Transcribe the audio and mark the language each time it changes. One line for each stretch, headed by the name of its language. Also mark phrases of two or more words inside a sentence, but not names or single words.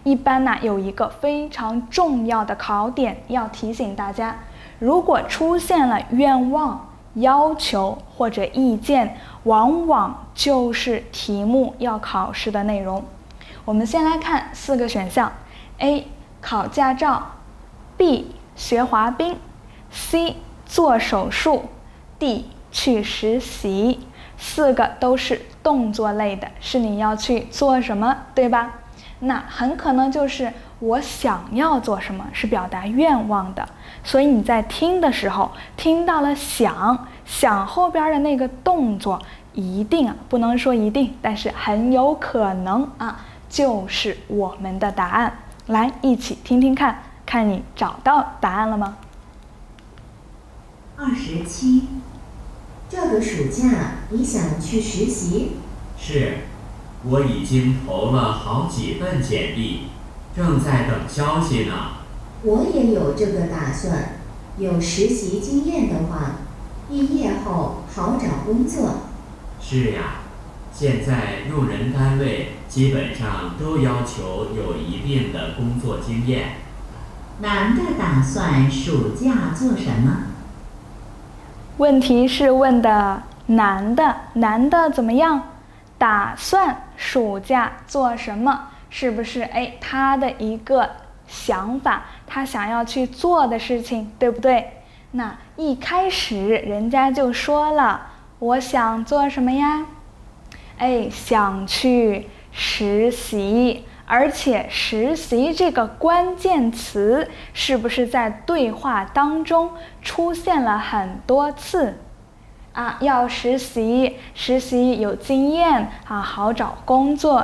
Chinese: 一般呢有一個非常重要的考點要提醒大家，如果出現了願望、要求或者意見，往往就是題目要考試的內容。我們先來看4個選項 ：A. 考駕照 B. 學滑冰 C. 做手術 D. 去實習。4個都是動作類的，是你要去做什麼，對吧？那很可能就是我想要做什麼，是表達願望的。所以你在听的時候，听到了想後邊的那個動作，一定不能說一定，但是很有可能就是我們的答案。來，一起听听看，看你找到答案了嗎？27，這個暑假你想去實習？是，我已經投了好幾份簡歷，正在等消息呢。我也有這個打算，有實習經驗的話，畢業後好找工作。是呀，現在用人單位基本上都要求有一定的工作經驗。男的打算暑假做什麼？問題是問的男的怎麼樣？打算暑假做什麼？是不是他的一個想法，他想要去做的事情，對不對？那一開始人家就說了，我想做什麼呀？想去實習。而且實習這個關鍵詞是不是在對話當中出現了很多次？要實習有經驗好找工作。